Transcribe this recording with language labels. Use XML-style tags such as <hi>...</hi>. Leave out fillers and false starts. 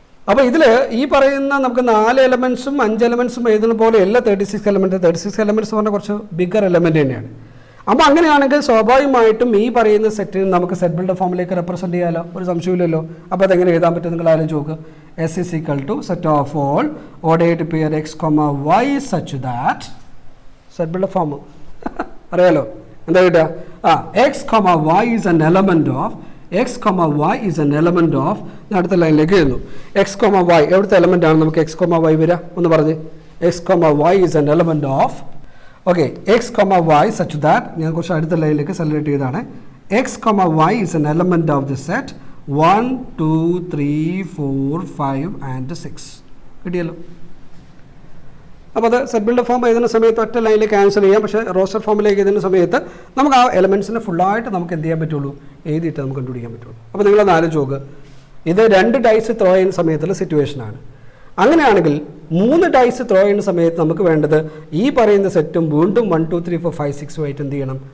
<ml>അപ്പോൾ ഇതിൽ ഈ പറയുന്ന നമുക്ക് 4 എലമെൻറ്റ്സും 5 എലമെൻറ്റ്സും എഴുതുന്ന പോലെ എല്ലാ 36 എലമെൻറ്റ്സ് പറഞ്ഞാൽ കുറച്ച് ബിഗർ എലമെൻ്റ് തന്നെയാണ്. അപ്പോൾ അങ്ങനെയാണെങ്കിൽ സ്വാഭാവികമായിട്ടും ഈ പറയുന്ന സെറ്റിന് നമുക്ക് സെറ്റ് ബിൽഡർ ഫോമിലേക്ക് റെപ്രസെൻറ്റ് ചെയ്യാമല്ലോ, ഒരു സംശയമില്ലല്ലോ. അപ്പോൾ അതെങ്ങനെ എഴുതാൻ പറ്റും നിങ്ങൾ ആലോചിച്ച് നോക്ക്.</ml> <en>S = set of all ordered pair x, y such that</en> <ml>set builder form അറിയാലോ എന്താ കിട്ടുക?</ml> <en>x, y is an element of x, y is an element of.</en> <ml>ഞാൻ അടുത്ത ലൈനിലേക്ക് എഴുതുന്നു. x, y എവിടുത്തെ എലമെൻ്റ് ആണ് നമുക്ക് x, y വരിക? ഒന്ന് പറഞ്ഞ്.</ml> <en>x, y is an element of.</en> <ml>Okay,</ml> <en>x, y such that</en> <ml>ഞാൻ കുറച്ച് അടുത്ത ലൈനിലേക്ക് സെലക്ട് ചെയ്താണ്.</ml> <en>x, y is an element of the set 1 2 3 4 5 and 6.</en> <ml>കിട്ടിയല്ലോ. അപ്പോൾ അത് സെറ്റ് ബിൽഡർ ഫോം എഴുതുന്ന സമയത്ത് ഒറ്റ ലൈനിലേക്ക് ആൻസർ ചെയ്യാം. പക്ഷേ റോസ്റ്റർ ഫോമിലേക്ക് എഴുതുന്ന സമയത്ത് നമുക്ക് ആ എലമെൻറ്റ്സിനെ ഫുള്ളായിട്ട് നമുക്ക് എന്ത് ചെയ്യാൻ പറ്റുള്ളൂ? എഴുതിയിട്ട് നമുക്ക് കണ്ടുപിടിക്കാൻ പറ്റുള്ളൂ. അപ്പോൾ നിങ്ങളൊന്ന് ആലോചിച്ച് നോക്ക്, ഇത് 2 ഡൈസ് ത്രോ ചെയ്യുന്ന സമയത്തുള്ള സിറ്റുവേഷനാണ്. അങ്ങനെയാണെങ്കിൽ 3 ഡൈസ് ത്രോ ചെയ്യുന്ന സമയത്ത് നമുക്ക് വേണ്ടത് ഈ പറയുന്ന സെറ്റും വീണ്ടും 1 2 3 4 5 6 ആയിട്ട് എന്ത് ചെയ്യണം?</ml>